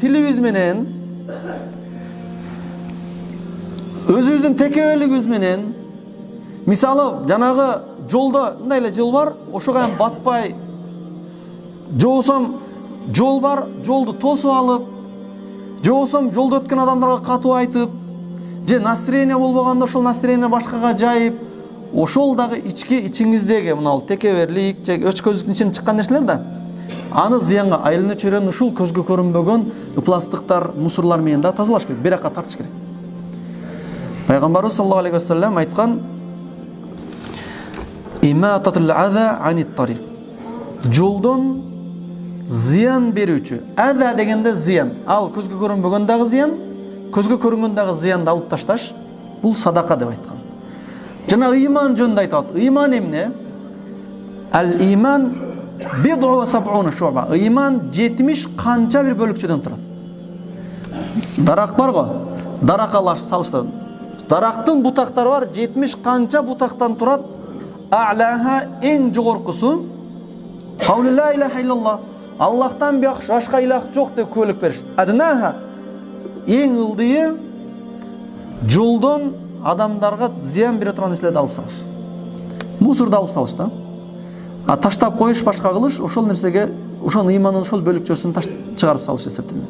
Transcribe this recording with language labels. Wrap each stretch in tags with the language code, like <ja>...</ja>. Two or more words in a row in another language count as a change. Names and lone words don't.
<ky>Тилибиз менен, өзүбүздүн текебелигибиз менен, мисалы жанагы жолдо мындай эле жол бар, ошого батпай, жобосом жол бар, жолду тосуп алып, жобосом жолдо өткөн адамдарга катуу айтып, же настроение болбогондо ошол настроение башкага жайып, ошол дагы ичиңиздеги мына текеберлик же өчкөздүктүн ичинен чыккан нерселер да. Аны зыянга айлана чөйрөнү ушул көзгө көрүнбөгөн пластыктар, мусорлар менен да тазалаш керек, бир жакка тартыш керек. Пайгамбарыбыз</ky> <ar>صلى الله عليه وسلم</ar> <ky>айткан:</ky> <ar>إماطة الأذى عن الطريق.</ar> <ky>Жолдон зыян берүүчү. Аза дегенде зыян. Ал көзгө көрүнбөгөн дагы зыян, көзгө көрүнгөн дагы зыянды алып ташташ. Бул садака деп айткан. Жана ыйман жөнүндө айтат. Ыйман эмне?</ky> <ar>الإيمان بضع وسبعون شعبة.</ar> <ky>Ыйман 70 канча бир бөлүкчөдөн турат. Дарак бар го. Даракалаш салыштырып. Дарактын бутактары бар, 70 канча бутактан турат.</ky> <ar>А'лаха</ar> <ky>эң жогоркусу</ky> <ar>قول لا إله إلا الله.</ar> <ky>Аллахтан башка илах жок деп куәлик бериш. Аднаха эң ылдыйы жолдон адамдарга зыян бере турган нерселерди алып салыш. Мусорду алып салыш да. А таштап коюш, башка кылыш, ошол нерсеге, ошол ыймандын ошол бөлүкчөсүн чыгарып салыш эсептелет.</ky>